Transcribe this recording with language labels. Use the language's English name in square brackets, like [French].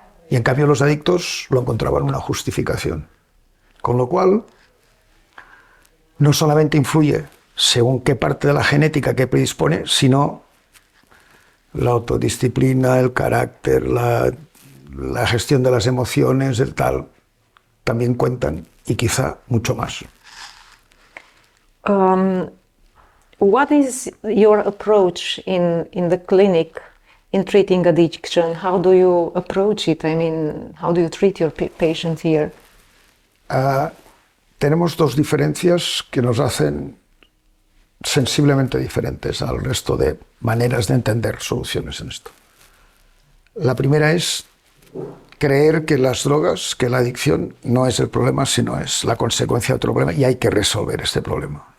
[Spanish] Y en cambio los adictos lo encontraban una justificación. Con lo cual, no solamente influye según qué parte de la genética que predispone, sino la autodisciplina, el carácter, la gestión de las emociones, el tal, también cuentan, y quizá mucho más. [English] What is your approach in the clinic in treating addiction? How do you approach it? I mean, how do you treat your patients here? [Spanish] Tenemos dos diferencias que nos hacen sensiblemente diferentes al resto de maneras de entender soluciones en esto. La primera es creer que las drogas, que la adicción no es el problema, sino es la consecuencia de otro problema y hay que resolver este problema.